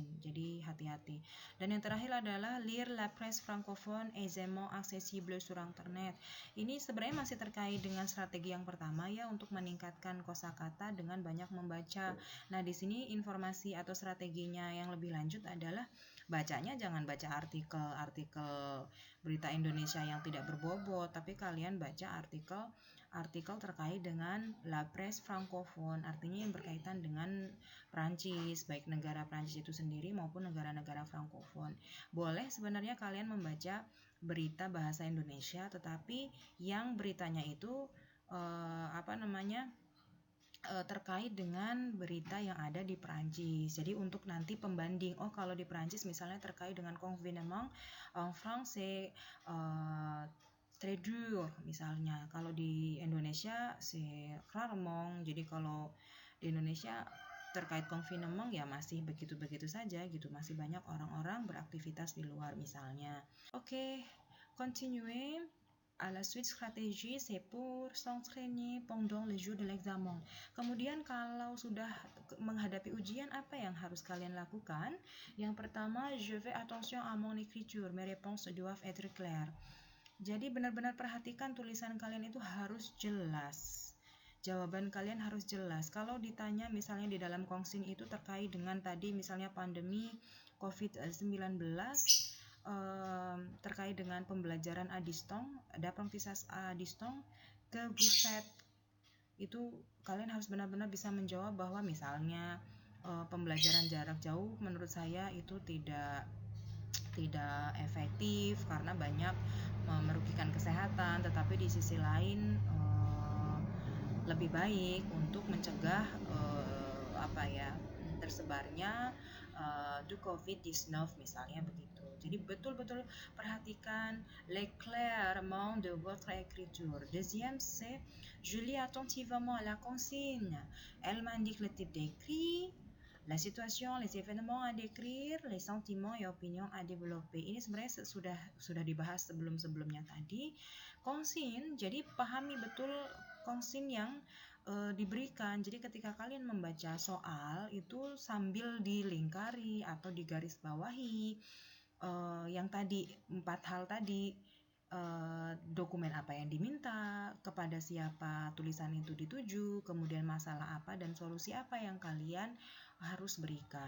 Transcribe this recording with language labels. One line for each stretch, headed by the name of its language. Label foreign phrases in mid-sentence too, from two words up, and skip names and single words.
Indonesian: Jadi hati-hati. Dan yang terakhir adalah
French: lire la presse francophone aisément accessible sur internet.
Indonesian: Ini sebenarnya masih terkait dengan strategi yang pertama ya, untuk meningkatkan kosakata dengan banyak membaca. Nah, di sini informasi atau strateginya yang lebih lanjut adalah bacanya jangan baca artikel berita Indonesia yang tidak berbobot, tapi kalian baca artikel terkait dengan
French: la presse francophone,
Indonesian: artinya yang berkaitan dengan Prancis, baik negara Prancis itu sendiri maupun negara-negara frankofon. Boleh sebenarnya kalian membaca berita bahasa Indonesia, tetapi yang beritanya itu terkait dengan berita yang ada di Prancis. Jadi untuk nanti pembanding, oh kalau di Prancis misalnya terkait dengan
French: confinement en français très dur
Indonesian: misalnya. Kalau di Indonesia
French: c'est rarement.
Indonesian: Jadi kalau di Indonesia terkait confinement ya masih begitu-begitu saja gitu. Masih banyak orang-orang beraktivitas di luar misalnya. Oke, continuer.
French: À la suite stratégie, c'est pour s'entraîner pendant le jour de l'examen.
Indonesian: Kemudian kalau sudah menghadapi ujian, apa yang harus kalian lakukan? Yang pertama,
French: je fais attention à mon écriture. Mes réponses doivent être claires.
Indonesian: Jadi benar-benar perhatikan tulisan kalian itu harus jelas. Jawaban kalian harus jelas. Kalau ditanya misalnya di dalam kongsin itu terkait dengan tadi misalnya pandemi COVID-19, terkait dengan pembelajaran
French: à distance, d'apprentissage à distance, que vous faites,
Indonesian: itu kalian harus benar-benar bisa menjawab bahwa misalnya pembelajaran jarak jauh menurut saya itu tidak efektif karena banyak merugikan kesehatan, tetapi di sisi lain lebih baik untuk mencegah tersebarnya du COVID-19 misalnya begitu. Jadi betul-betul perhatikan
French: l'éclairement de votre écriture. Deuxième, c'est je lis attentivement la consigne. Elle m'indique le type d'écrit, la situation, les événements à décrire, les sentiments et opinions à développer.
Indonesian: Ini sebenarnya sudah dibahas sebelum-sebelumnya tadi. Kongsin, jadi pahami betul kongsin yang diberikan. Jadi ketika kalian membaca soal itu sambil dilingkari atau digarisbawahi yang tadi 4 hal tadi, dokumen apa yang diminta, kepada siapa tulisan itu dituju, kemudian masalah apa dan solusi apa yang kalian harus berikan.